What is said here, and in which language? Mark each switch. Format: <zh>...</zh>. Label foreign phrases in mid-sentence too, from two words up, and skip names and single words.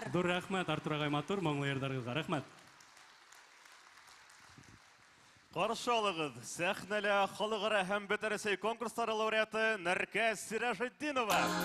<ba>Dur рәхмәт Артур агай, матур моңлы йырдарыгызга рәхмәт. Қаршы алығыз, сәхнәлә халықара һәм бөтәрәсәй конкурстары лауреаты Нәркәс Сиражетдинова.</ba>